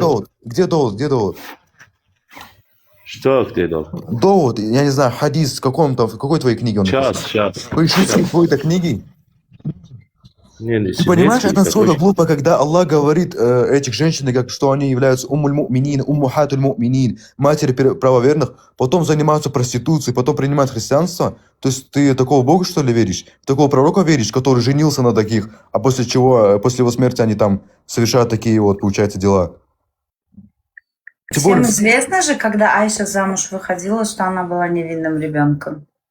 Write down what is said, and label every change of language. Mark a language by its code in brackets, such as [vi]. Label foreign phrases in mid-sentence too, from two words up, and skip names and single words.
[ru] Где довод? Что где довод? Довод, я не знаю, хадис, в какой твоей книге он написан? Сейчас. Вы шиитские какой-то книги? Не, Ты понимаешь, это насколько глупо, когда Аллах говорит этих женщин, как, что они являются [ar] أم المؤمنين، أمهات المؤمنين, [ru] матери правоверных, потом занимаются проституцией, потом принимают христианство. То есть ты такого Бога, что ли, веришь? Такого пророка веришь, который женился на таких, а после его смерти они там совершают такие вот, получается, дела. Всем известно же, когда Айша замуж выходила, что она была невинным ребенком.